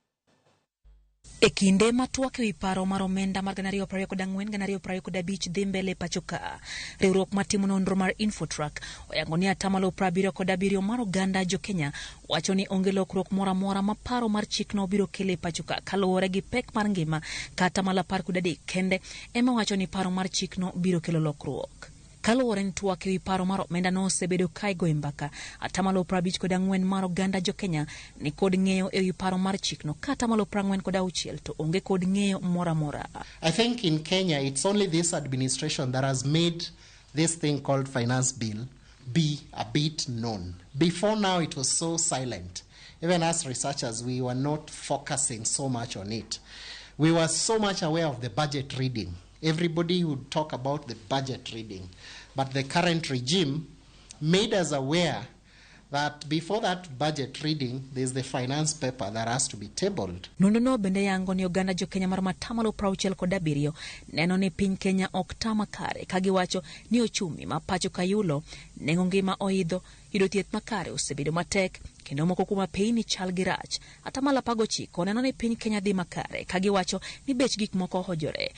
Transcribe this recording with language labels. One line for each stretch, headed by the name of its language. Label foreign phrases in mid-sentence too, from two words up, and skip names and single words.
Luo (Kenya and Tanzania): E kinde matwak ewi paro mar omenda mar 2024-2025 dhi mbele pacho ka, riwruok matimo nonro mar Infotrack oyango ni 77% mar oganda jo Kenya wacho ni onge lokruok moro amora ma paro mar chikno biro kelo e pacho ka kaluwore gi pek mar ngima kata 13 kende ema wacho ni paro mar chikno biro kelo lokruok. Kaluwore ni twak ewi paro mar omenda no osebedo ka igoyo mbaka, 54% mar oganda jo Kenya ni kod ng'eyo ewi paro mar chikno kata 46% to onge kod ng'eyo moro amora.
English: I think in Kenya it's only this administration that has made this thing called finance bill be a bit known. Before now it was so silent. Even as researchers we were not focusing so much on it. We were so much aware of the budget reading. Everybody would talk about the budget reading. But the current regime made us aware that before that budget reading, there's the finance paper that has to be tabled.
Luo (Kenya and Tanzania): Nondono bende yango ni oganda jo Kenya mar 67% neno ni piny Kenya ok tama kare kagiwacho ni ochumi ma pacho kayulo nengo ngima oidho, yudo thieth makare osebedo matek kendo moko kuma piny chal gi rach. 19% neno ni piny Kenya dhi makare kagiwacho ni bech gik moko hojore.